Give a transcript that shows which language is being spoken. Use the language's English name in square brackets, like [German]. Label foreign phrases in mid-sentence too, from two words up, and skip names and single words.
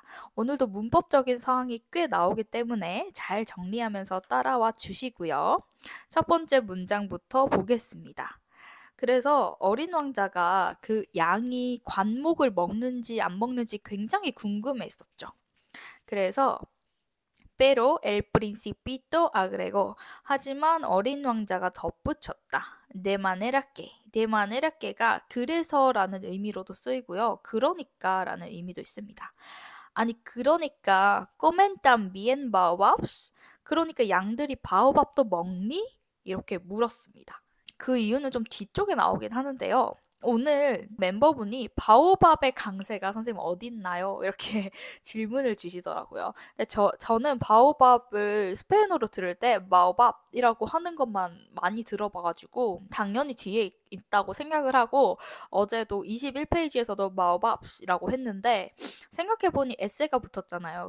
[Korean] 오늘도 문법적인 상황이 꽤 나오기 때문에 잘 정리하면서 따라와 주시고요. 첫 번째 문장부터 보겠습니다. 그래서 어린 왕자가 그 양이 관목을 먹는지 안 먹는지 굉장히 궁금했었죠. [Spanish] 그래서 Pero el principito agregó. [Korean] 하지만 어린 왕자가 덧붙였다. [Spanish] de manera que [Korean] 가 그래서라는 의미로도 쓰이고요. 그러니까라는 의미도 있습니다. 아니 그러니까 [Spanish] comen también baobabs? [Korean] 그러니까 양들이 바오밥도 먹니? 이렇게 물었습니다. 그 이유는 좀 뒤쪽에 나오긴 하는데요. 오늘 멤버분이 바오밥의 강세가 선생님 어딨나요? 이렇게 질문을 주시더라고요. 근데 저는 바오밥을 스페인어로 들을 때 마오밥이라고 하는 것만 많이 들어봐가지고 당연히 뒤에 있다고 생각을 하고 어제도 21페이지에서도 마오밥이라고 했는데 생각해보니 에세가 붙었잖아요.